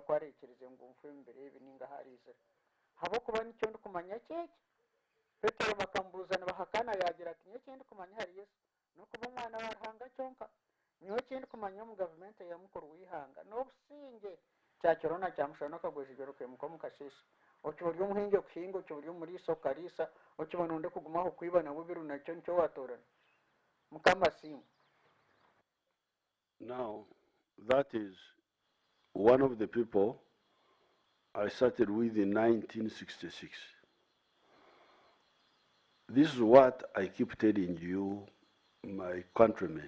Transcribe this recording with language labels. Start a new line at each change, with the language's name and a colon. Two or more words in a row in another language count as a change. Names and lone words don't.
Nyankole: kwareekyerize ngu nfe embere ebi ninga harizire habwokuba nikyo ndikumanya kyeki Petero bakambuuza nibahakana yagira ati nyowe kindi kumanya hari Yesu nokuba omwana wa Ruhanga kyonka nyowe kindi kumanya omu gavumenti eya mukuru w'ihanga n'obusinge kyakiro na kyamushana okagwezigero kwimuka omu kasheeshe okiba ori omuhingi okuhinga okiba ori omuriisa okariisa okiba nonde kugumaho kwiba na bubiru nakyo nikyo watorana mukama simu.
English: Now, that is one of the people I started with in 1966. This is what I keep telling you, my countrymen.